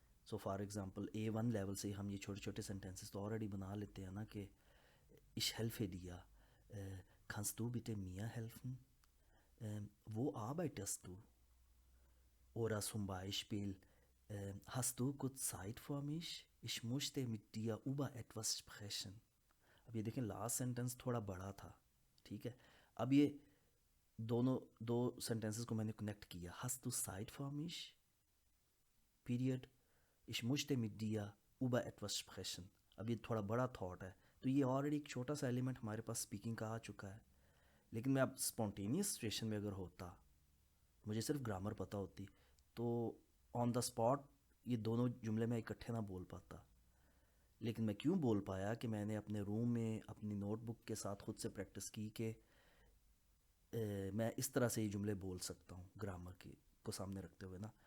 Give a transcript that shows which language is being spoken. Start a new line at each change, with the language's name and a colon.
Hindi: So for example A1 level से हम ये छोटे छोटे सेंटेंसेस तो ऑलरेडी बना लेते हैं ना कि
German: Ich helfe dir. Kannst du bitte mir helfen? Wo arbeitest du? Oder zum Beispiel, hast du kurz Zeit für mich? Ich möchte mit dir über etwas sprechen.
Hindi: अब ये देखें, लास्ट सेंटेंस थोड़ा बड़ा था, ठीक है। अब ये दो सेंटेंसेस को मैंने कनेक्ट किया।
German: Hast du Zeit für mich? Period. Ich möchte mit dir über etwas sprechen.
Hindi: अब ये थोड़ा बड़ा थॉट है, तो ये ऑलरेडी एक छोटा सा एलिमेंट हमारे पास स्पीकिंग का आ चुका है। लेकिन मैं अब स्पॉन्टेनियस सिचुएशन में अगर होता, मुझे सिर्फ ग्रामर पता होती, तो ऑन द स्पॉट ये दोनों जुमले मैं इकट्ठे ना बोल पाता। लेकिन मैं क्यों बोल पाया कि मैंने अपने रूम में अपनी नोटबुक के साथ खुद से प्रैक्टिस की कि मैं इस तरह से ये जुमले बोल सकता हूँ ग्रामर को सामने रखते हुए ना।